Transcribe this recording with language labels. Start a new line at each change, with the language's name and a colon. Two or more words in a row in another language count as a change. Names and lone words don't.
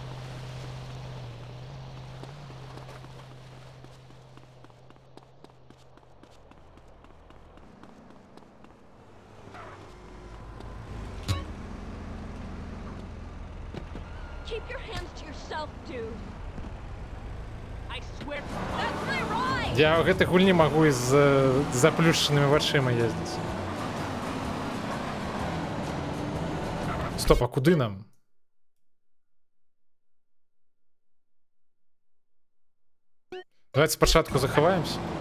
English: Keep your hands to yourself, dude. I swear. That's my ride.
Belarusian: Я ў гэтай гульні магу і з заплюшчанымі вачыма ездзіць. Стоп, а куды нам? Давайте спачатку захаваемся.